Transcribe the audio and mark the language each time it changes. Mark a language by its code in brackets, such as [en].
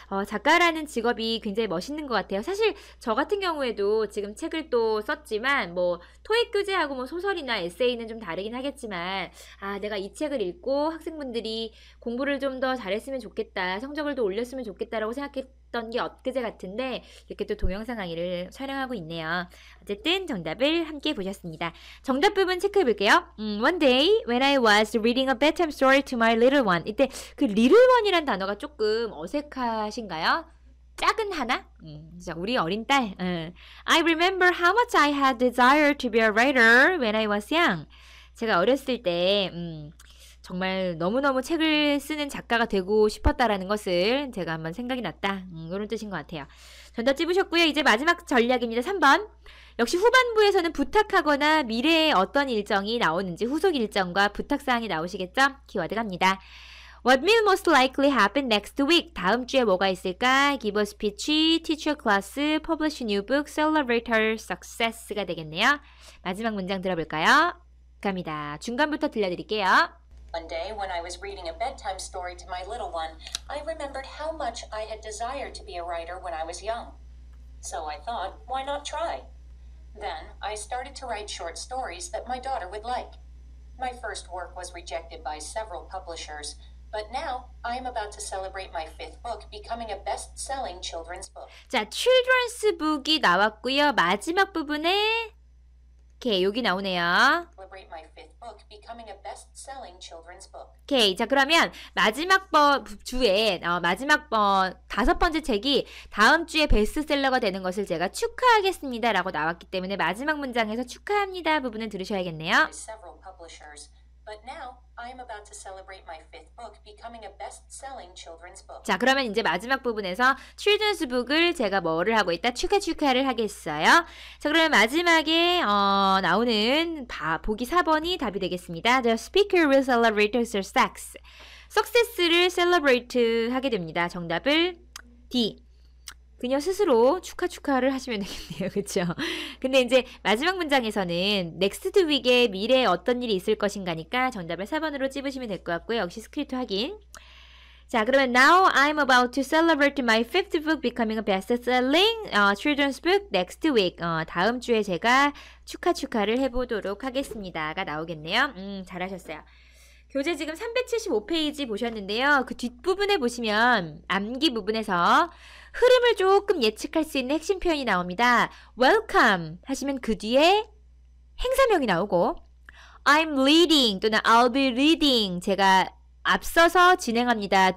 [ko] 작가라는 직업이 굉장히 멋있는 것 같아요. 사실 저 같은 경우에도 지금 책을 또 썼지만 뭐 토익 교재하고 뭐 소설이나 에세이는 좀 다르긴 하겠지만 내가 이 책을 읽고 학생분들이 공부를 좀 더 잘했으면 좋겠다, 성적을 더 올렸으면 좋겠다라고 생각했던 게 엊그제 같은데 이렇게 또 동영상 강의를 촬영하고 있네요. 어쨌든 정답을 함께 보셨습니다. 정답 부분 체크해 볼게요. [en] One day when I was reading a bedtime story to my little one. [ko] 이때 그 little one이란 단어가 조금 어색하신가요? 작은 하나? 우리 어린 딸. [en] I remember how much I had desired to be a writer when I was young. [ko] 제가 어렸을 때 정말 너무너무 책을 쓰는 작가가 되고 싶었다라는 것을 제가 한번 생각이 났다. 이런 뜻인 것 같아요. 정답 찝으셨고요. 이제 마지막 전략입니다. 3번. 역시 후반부에서는 부탁하거나 미래의 어떤 일정이 나오는지 후속 일정과 부탁사항이 나오시겠죠? 키워드 갑니다. [en] What will most likely happen next week? [ko] 다음 주에 뭐가 있을까? [en] Give a speech, teach a class, publish a new book, celebrate her success가 되겠네요. [ko] 마지막 문장 들어볼까요? 갑니다. 중간부터 들려드릴게요. [en] One day, when I was reading a bedtime story to my little one, I remembered how much I had desired to be a writer when I was young. So I thought, why not try? Then I started to write short stories that my daughter would like. My first work was rejected by several publishers, but now I am about to celebrate my 5th book, becoming a best-selling children's book. [ko] 자, children's book이 나왔고요. 마지막 부분에 오케이, 여기 나오네요. [en] Celebrate my 5th book, becoming a best-selling children's book. [ko] 오케이, 자 그러면 마지막 주에 마지막 5번째 책이 다음 주에 베스트셀러가 되는 것을 제가 축하하겠습니다 라고 나왔기 때문에 마지막 문장에서 축하합니다 부분을 들으셔야겠네요. [en] By several publishers, But now, I am about to celebrate my 5th book becoming a best-selling children's book. [ko] 자, 그러면 이제 마지막 부분에서 children's book을 제가 뭐를 하고 있다? 축하를 하겠어요. 자, 그러면 마지막에 나오는 보기 4번이 답이 되겠습니다. [en] The speaker will celebrate her success. [ko] success를 celebrate 하게 됩니다. 정답을 D. 그녀 스스로 축하를 하시면 되겠네요. 그렇죠? 근데 이제 마지막 문장에서는 next week에 미래에 어떤 일이 있을 것인가니까 정답을 4번으로 찝으시면 될 것 같고요. 역시 스크립트 확인. 자, 그러면 [en] now I'm about to celebrate my 5th book becoming a best-selling children's book next week. [ko] 다음 주에 제가 축하를 해보도록 하겠습니다가 나오겠네요. 잘하셨어요. 교재 지금 375페이지 보셨는데요. 그 뒷부분에 보시면 암기 부분에서 흐름을 조금 예측할 수 있는 핵심 표현이 나옵니다. welcome 하시면 그 뒤에 행사명이 나오고 [en] I'm leading [ko] 또는 [en] I'll be leading [ko] 제가 앞서서 진행합니다.